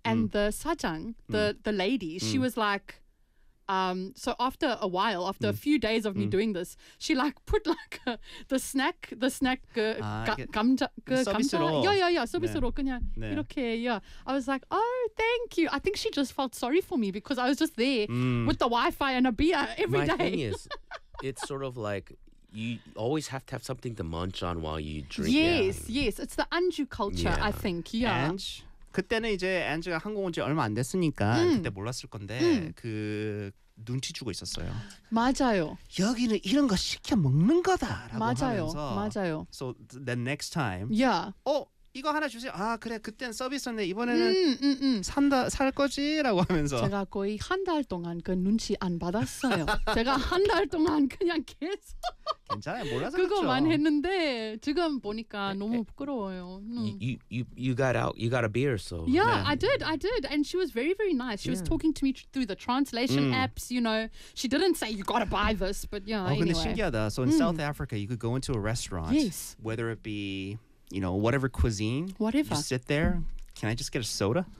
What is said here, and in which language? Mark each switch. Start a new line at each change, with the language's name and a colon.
English: And the sajang, the lady, she was like, so after a while, after a few days of me doing this, she like put like the snack
Korean: sobisuro 그냥 이렇게
English: I was like, oh, thank you. I think she just felt sorry for me because I was just there with the Wi-Fi and a beer every day. My thing is, it's sort of like you always have to have something to munch on while you drink. Yes, yes, it's the anju culture. Yeah. I think. Yeah. Anj?
Korean: 그때는 이제 앤즈가 한국 온 지 얼마 안 됐으니까 그때 몰랐을 건데 그 눈치 주고 있었어요. 맞아요. 여기는 이런 거 시켜 먹는 거다라고 맞아요. 하면서 맞아요.
English: So the next time. Yeah.
Korean: 이거 하나 주세요. 아 그래 그때는 서비스인데 이번에는 산다 살 거지라고 하면서 제가 거의 한 달 동안 그 눈치 안 받았어요. 제가 한 달 동안 그냥 계속 괜찮아요. 몰라서 그거만 했는데 지금 보니까 너무 부끄러워요.
English: You got out. You got a beer, so yeah. I did. And she was very, very nice. She was talking to me through the translation apps. You know, she didn't say you gotta buy this, but yeah. Anyway.
Korean: 근데 신기하다.
English: So in South Africa, you could go into a restaurant. Yes. Whether it be you know, whatever cuisine. Whatever. You sit there. Can I just get a soda?